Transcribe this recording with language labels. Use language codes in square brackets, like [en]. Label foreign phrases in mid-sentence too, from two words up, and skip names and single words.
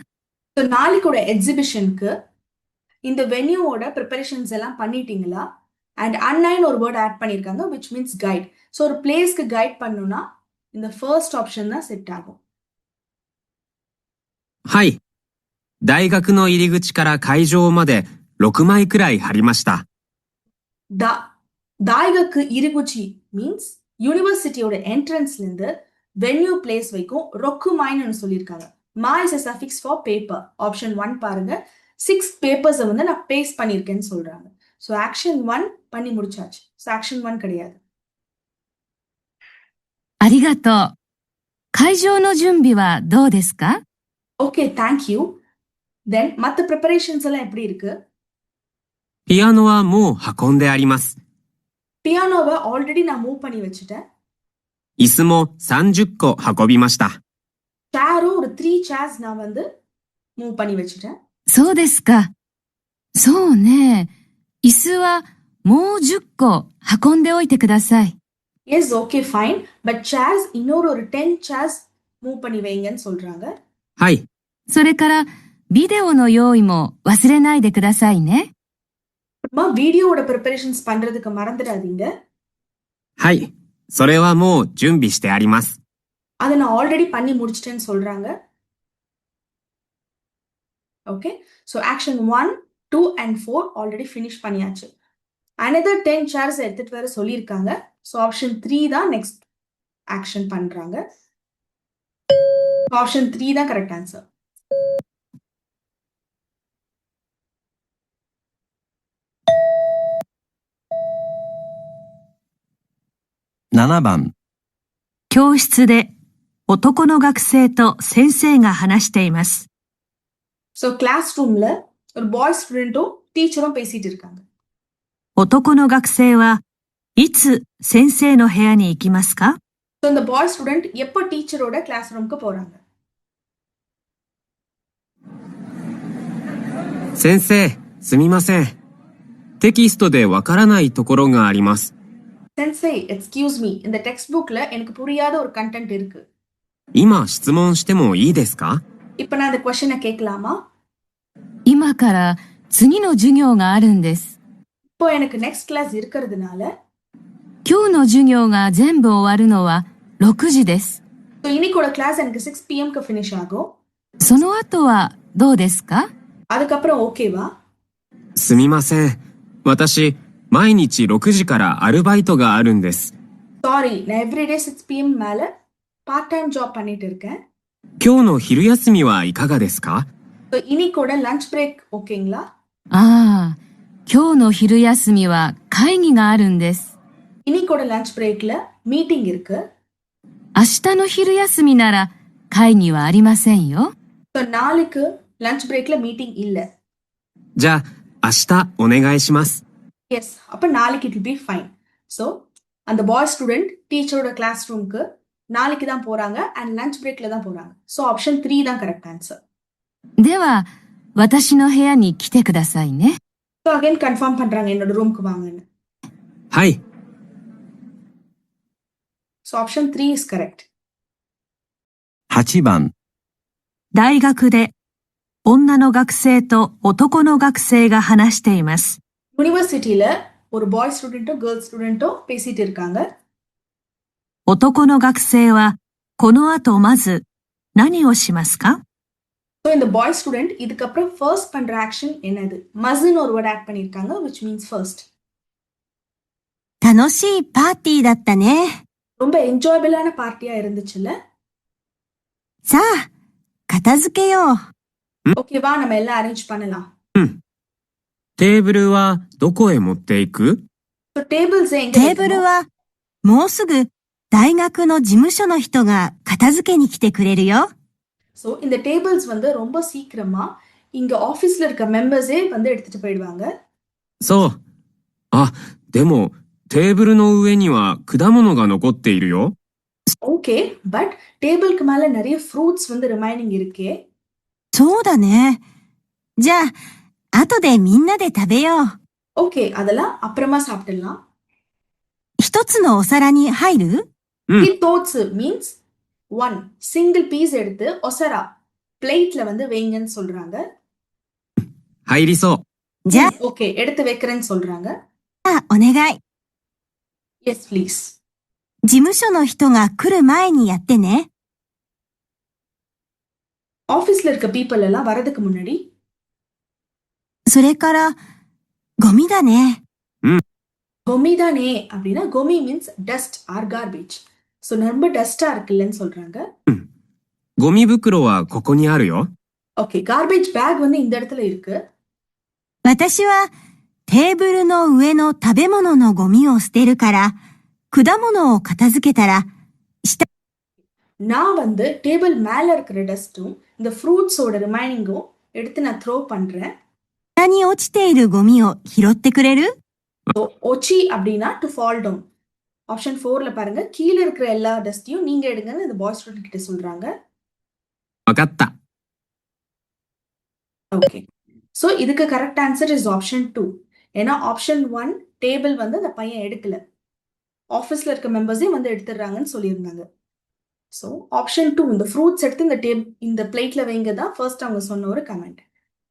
[ta] ஸோ நாளைக்கோட எக்ஸிபிஷனுக்கு இந்த வென்யூவோட ப்ரிப்பரேஷன்ஸ் எல்லாம் பண்ணிட்டீங்களா? அண்ட் அன்னைன் ஒரு [en] word add [ta] பண்ணியிருக்காங்க, [en] which means guide. [ta] ஸோ ஒரு பிளேஸ்க்கு கைட் பண்ணணும்னா இந்த [en] first option [ta] தான் செட் ஆகும். [ja] はい。大学の入り口から会場まで6枚くらい貼りました。 [ta] தாய்கக்கு இருகுச்சி மீன்ஸ் யூனிவர்சிட்டியோட என்ட்ரன்ஸ்ல இருந்து [en] venue place [ta] வரைக்கும் ரொக்கு மைன்னு சொல்லியிருக்காங்க. [en] மா இஸ் a suffix for paper. [ta] ஆப்ஷன் 1 பாருங்க. 6 பேப்பர்ஸை வந்து நான் பேஸ்ட் பண்ணியிருக்கேன்னு சொல்றாங்க. ஸோ ஆக்ஷன் 1 பண்ணி முடிச்சாச்சு. ஸோ ஆக்ஷன் 1 கிடையாது. [ja] ありがとう。会場の準備はどうですか？ [en] okay, thank you. [ta] தென் மற்ற ப்ரிப்பரேஷன்ஸ் எல்லாம் எப்படி இருக்கு? [ja] ピアノはもう運んであります。 [ta] பியானோவை ஆல்ரெடி நான் மூவ் பண்ணி வச்சுட்டேன். [ja] 椅子も30個運びました。 [ta] சேரும் ஒரு 3 சேர்ஸ் நான் வந்து மூவ் பண்ணி வச்சுட்டேன். [ja] そうですか。そうね。椅子はもう10個運んでおいてください。 [en] yes, okay, fine. but chairs [ta] இன்னொரு ஒரு 10 [en] chairs move [ta] பண்ணி வைங்கன்னு சொல்றாங்க. [ja] はい。それからビデオの用意も忘れないでくださいね。 [ta] அப்புறமா வீடியோவோட ப்ரிப்பரேஷன்ஸ் பண்றதுக்கு மறந்துடாதீங்க. [ja] はい。それはもう準備してあります。 [ta] அதை நான் ஆல்ரெடி பண்ணி முடிச்சிட்டேன்னு சொல்றாங்க. [en] okay, so action 1, 2 and 4 already finish [ta] பண்ணியாச்சு. [en] another 10 chairs [ta] எடுத்துட்டு வர சொல்லியிருக்காங்க. [en] so option 3 [ta] தான் [en] next action [ta] பண்றாங்க. ஆப்ஷன் 3 தான் [en] correct answer. [ja] 7 番。教室で男の学生と先生が話しています。 [en] so class room [ta] ஒரு [en] boy student [ta] டீச்சரும் பேசிட்டு இருக்காங்க. [ja] 男の学生はいつ先生の部屋に行きますか？ [ta] ஸோ இந்த [en] boy student [ta] எப்போ டீச்சரோட [en] class room [ta] போறாங்க? [ja] 先生、すみません。テキストでわからないところがあります。 [en] சென்சே, excuse me, [ta] இந்த [en] text book [ta] எனக்கு புரியாத ஒரு கண்டென்ட் இருக்கு. [ja] 今質問してもいいですか？ [ta] இப்போ நான் இந்த கொஸ்டினை கேட்கலாமா? [ja] 今から次の授業があるんです。 [ta] இப்போ எனக்கு [en] next class [ta] இருக்கிறதுனால [ja] 今日の授業が全部終わるのは6時です。 [ta] ஸோ இன்னைக்கோட கிளாஸ் எனக்கு 6 PM ஃபினிஷ் ஆகும். [ja] その後はどうですか？ [ta] அதுக்கப்புறம் ஓகேவா? [ja] すみません。私、毎日6時からアルバイトがあるんです。 [ta] சாரி, நான் எவ்ரிடே 6 PM மேல [en] part time job [ta] பண்ணிட்டு இருக்கேன். [ja] 今日の昼休みはいかがですか？ [ta] ஸோ இன்னைக்கோட [en] lunch break [ta] ஓகேங்களா? [ja] ああ、今日の昼休みは会議があるんです。 [ta] இன்னைக்கோட [en] lunch break meeting [ta] இருக்கு. [ja] 明日の昼休みなら会議はありませんよ。 [ta] ஸோ நாளைக்கு [en] lunch break meeting [ta] இல்ல. [ja] じゃあ、明日お願いします。 [en] எஸ், [ta] அப்ப நாளைக்கு [en] it will be fine. [ta] ஸோ அந்த [en] boy student [ta] டீச்சரோட [en] class room [ta] நாளைக்கு தான் போறாங்க [en] and lunch break [ta] தான் போறாங்க. [en] so option 3 [ta] தான் [en] correct answer. [ja] では、私の部屋に来てくださいね。 [en] so so again confirm [ta] பண்றாங்க என்னோட ரூம்க்கு வாங்கன்னு. [ja] はい。 [en] so option 3 is correct. [ja] 8 番、大学で女の学生と男の学生が話しています。 [ta] யூனிவர்சிட்டியில ஒரு [en] boy student girl student [ta] பேசிட்டு இருக்காங்க. [ja] 男の学生はこの後まず何をしますか？ [ta] ஸோ இந்த [en] boy student [ta] இதுக்கப்புறம் ஃபர்ஸ்ட் பண்ற ஆக்ஷன் என்னது? மஸ்ன்னு ஒரு [en] word add [ta] பண்ணியிருக்காங்க [en] which means first. [ja] 楽しいパーティーだったね。 [ta] ரொம்ப என்ஜாயபிளான பார்ட்டியா இருந்துச்சுல்ல? [ja] さあ、片付けよう。 [ta] ஓகேவா, நம்ம எல்லாம் அரேஞ்ச் பண்ணலாம். [ja] テーブルはどこへ持っていく？ [en] so tables [ta] எங்க [ja] テーブルは、もうすぐ大学の事務所の人が片付けに来てくれるよ。 [ta] ஸோ இந்த டேபிள்ஸ் வந்து ரொம்ப சீக்கிரமா இங்க ஆபீஸ்ல இருக்க மெம்பர்ஸே வந்து எடுத்துட்டு போயிடுவாங்க. [ja] そう。あ、でも、テーブルの上には果物が残っているよ。 [en] okay, but [ta] டேபிளுக்கு மேல நிறைய ஃப்ரூட்ஸ் வந்து ரிமைனிங் இருக்கே. [ja] そうだね。じゃあ、後でみんなで食べよう。 [ta] ஓகே, அதெல்லாம் அப்புறமா சாப்பிடலாம். [ja] 一つのお皿に入る？ [en] thoughts means one single piece [ta] எடுத்து ஒசரா பிளேட்ல வந்து வைங்கன்னு சொல்றாங்க. [ja] 入りそう。じゃ [ta] ஓகே, எடுத்து வைக்கிறேன்னு சொல்றாங்க. [ja] あ、お願い。 [en] yes please. [ja] 事務所の人が来る前にやってね。 [ta] ஆபீஸ்ல இருக்க பீப்புள் எல்லாம் வரதுக்கு முன்னாடி. [ja] それから、ゴミだね。 [ta] கோமி தானே அப்படின்னா கோமி [en] means dust or garbage. [ta] ஸோ ரொம்ப டஸ்டா இருக்குல்லன்னு சொல்றாங்க. [ja] ゴミ袋はここにあるよ。 [en] okay, garbage bag [ta] வந்து இந்த இடத்துல இருக்கு. [ja] 私は、テーブルの上の食べ物のゴミを捨てるから、果物を片付けたら、下、 [ta] நான் வந்து டேபிள் மேல இருக்கிற டஸ்ட்டும் இந்த ஃப்ரூட்ஸோட ரிமைனிங்கும் எடுத்து நான் த்ரோ பண்றேன். [ja] に落ちているゴミを拾ってくれる？ [ta] ஒச்சி அப்படின்னா [en] to fall down. [ta] ஆப்ஷன் 4ல பாருங்க, கீழே இருக்கிற எல்லா டஸ்டையும் நீங்க எடுங்கன்னு இந்த [en] boy student [ta] கிட்ட சொல்றாங்க. [ja] わかった。 [en] okay, so இதுக்கு correct answer is option 2. [ta] ஏன்னா ஆப்ஷன் 1 டேபிள் வந்து அந்த பையன் எடுக்கல, ஆஃபீஸ்ல இருக்க மெம்பர்ஸே வந்து எடுத்துடுறாங்கன்னு சொல்லியிருந்தாங்க. [en] so option 2 [ta] இந்த ஃப்ரூட்ஸ் எடுத்து இந்த பிளேட்ல வைங்க தான் ஃபர்ஸ்ட் அவங்க சொன்ன ஒரு கமெண்ட்.